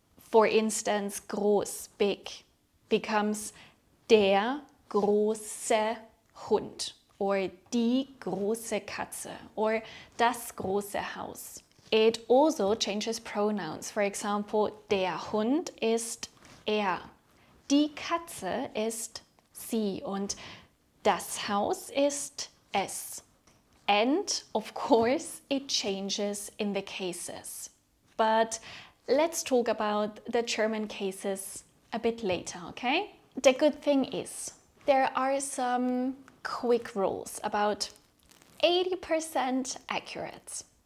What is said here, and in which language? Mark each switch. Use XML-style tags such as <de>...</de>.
<en>For instance,</en> <de>groß,</de> <en>big, becomes</en> <de>der große Hund,</de> <en>or</en> <de>die große Katze, or das große Haus.</de> <en>It also changes pronouns. For example,</en> <de>der Hund ist er, die Katze ist sie und das Haus ist es.</de> <en>And of course, it changes in the cases. But let's talk about the German cases a bit later, okay? The good thing is, there are some quick rules, about 80% accurate.</en>